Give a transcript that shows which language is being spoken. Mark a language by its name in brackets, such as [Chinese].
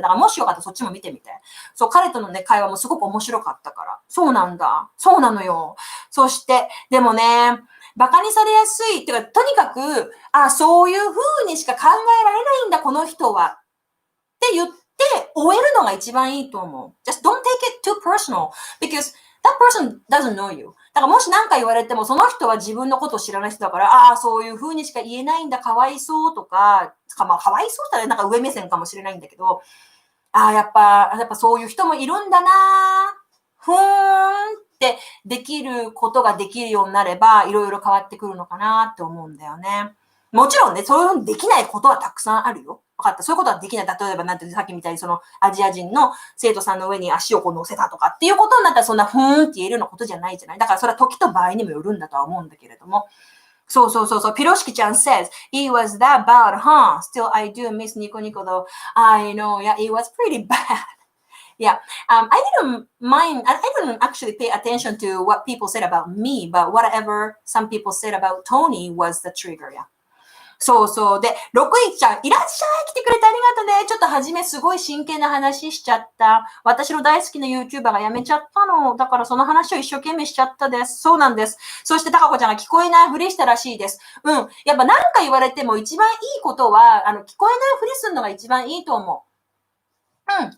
[Japanese] だからもしよかったらそっちも見てみて。そう、彼とのね、会話もすごく面白かったから。そうなんだ。そうなのよ。そして、でもね、バカにされやすいっていうか、とにかく、そういう風にしか考えられないんだ、この人は。って言って終えるのが一番いいと思う。 [English] Just don't take it too personal because that person doesn't know you. [Japanese] だからもし何か言われても、その人は自分のことを知らない人だから、そういう風にしか言えないんだ、かわいそうとか、まあ、かわいそうったらなんか上目線かもしれないんだけど、やっぱそういう人もいるんだなふーんってできることができるようになれば、いろいろ変わってくるのかなって思うんだよね。もちろんね、そういうふうにできないことはたくさんあるよ。分かった。そういうことはできない。例えば、なんてさっきみたいにアジア人の生徒さんの上に足をこう乗せたとかっていうことになったら、そんなふーんって言えるようなことじゃないじゃない。だからそれは時と場合にもよるんだとは思うんだけれども。そう。 [English] ピロシキちゃん says, it was that bad, huh? Still, I do miss Nico Nico though. I know, yeah, it was pretty bad.Yeah, I didn't actually pay attention to what people said about me, but whatever some people said about Tony was the trigger, yeah. [Japanese] そうそう。で、6位ちゃん、いらっしゃい、来てくれてありがとうね。ちょっと初めすごい真剣な話しちゃった。私の大好きな YouTuber が辞めちゃったの。だからその話を一生懸命しちゃったです。そうなんです。そして、たかこちゃんが聞こえないふりしたらしいです。やっぱ何か言われても一番いいことは、聞こえないふりするのが一番いいと思う。